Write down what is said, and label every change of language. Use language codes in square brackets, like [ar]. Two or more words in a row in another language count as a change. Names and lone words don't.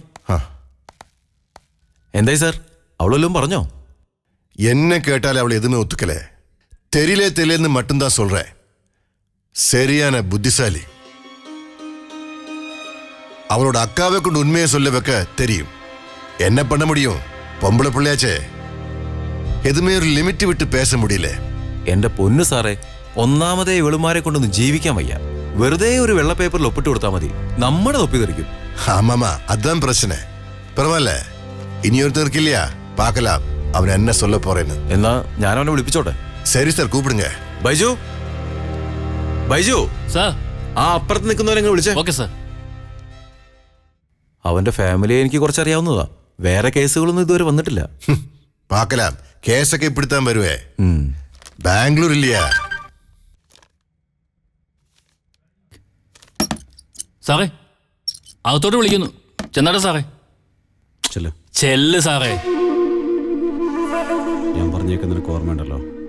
[ml] ആ. എന്തായി സാർ, അവളെല്ലാം പറഞ്ഞോ? [ta] என்ன கேட்டால் அவள் எதுவுமே ஒத்துக்கல. தெரியலேன்னு மட்டும்தான் சொல்றேன். சரியான புத்திசாலி. அவளோட அக்காவை கொண்டு உண்மையை சொல்ல வைக்க தெரியும். என்ன பண்ண முடியும்? பொம்பளை பிள்ளையாச்சே. எதுவுமே [ml] ഒരു ലിമിറ്റ് വിട്ട് [ta] பேச முடியல. [ml] എന്റെ പൊന്നു സാറേ, ഒന്നാമതേ ഇവളുമാരെ കൊണ്ടൊന്നും ജീവിക്കാൻ വയ്യ. വെറുതെ ഒരു വെള്ള പേപ്പറിൽ ഒപ്പിട്ട് കൊടുത്താൽ മതി, നമ്മുടെ തൊപ്പി തെറിക്കും. [ta] ஆமாமா, அதான் பிரச்சனை. பரவாயில்ல, இனியொருத்தர் இருக்கு இல்லையா, பார்க்கலாம் அவன் என்ன சொல்ல போறேன்னு. [ml] എന്നാ ഞാൻ അവനെ വിളിപ്പിച്ചോട്ടെ? [ta] சரி சார், கூப்பிடுங்க. [ml] ബൈജു, ബൈജു സാർ. ആ അപ്പുറത്ത് നിൽക്കുന്നവരെങ്ങനെ വിളിച്ചേ? ഓക്കെ സാർ. അവന്റെ ഫാമിലിയെ എനിക്ക് കുറച്ചറിയാവുന്നതാ. വേറെ കേസുകളൊന്നും ഇതുവരെ വന്നിട്ടില്ല. [ta] பார்க்கலாம், கேஸൊക്കെ இப்படித்தான் வருவே. ബാംഗ്ലൂർ இல்லையா? [ml] സാറേ, അകത്തോട്ട് വിളിക്കുന്നു. ചെന്നാട്ടെ സാറേ. ചെല്ല്. ചെല്ല് സാറേ. ഞാൻ പറഞ്ഞേക്ക് നിനക്ക് ഓർമ്മയുണ്ടല്ലോ.